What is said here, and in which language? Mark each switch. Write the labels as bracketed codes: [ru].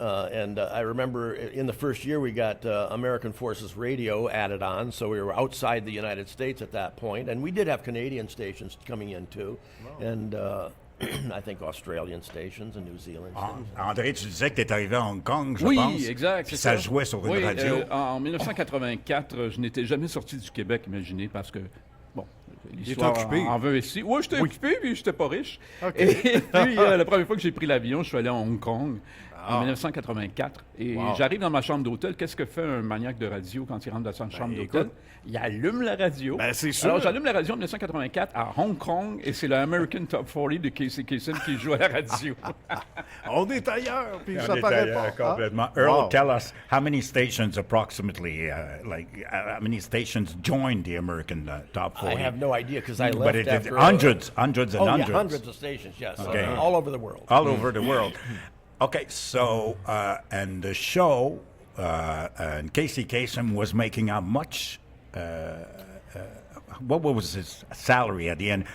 [en] And I remember in the first year we got American Forces Radio added on, so we were outside the United States at that point, and we did have Canadian stations coming in too, and I think Australian stations and New Zealand stations. [fr] André, tu disais que tu es arrivé à Hong Kong, je pense. Oui, exact. Puis ça jouait sur une radio. En 1984, je n'étais jamais sorti du Québec, imaginez, parce que, bon, l'histoire en veut ici. Oui, j'étais occupé, puis j'étais pas riche. Et puis, la première fois que j'ai pris l'avion, je suis allé à Hong Kong. En 1984. Et j'arrive dans ma chambre d'hôtel. Qu'est-ce que fait un maniaque de radio quand il rentre dans sa chambre d'hôtel? Il allume la radio. Ben, c'est sûr. Alors, j'allume la radio en 1984 à Hong Kong et c'est le American Top 40 de Casey Kasem qui joue à la radio. On est ailleurs, puis ça On est paraît ailleurs, pas. complètement. [en] Earl, tell us how many stations approximately, how many stations joined the American Top 40? I have no idea because I left after... Hundreds and hundreds. Yeah, hundreds of stations, yes. Okay. All over the world. All over the world. Okay, so, and the show, and Casey Kasem was making how much, what was his salary at the end?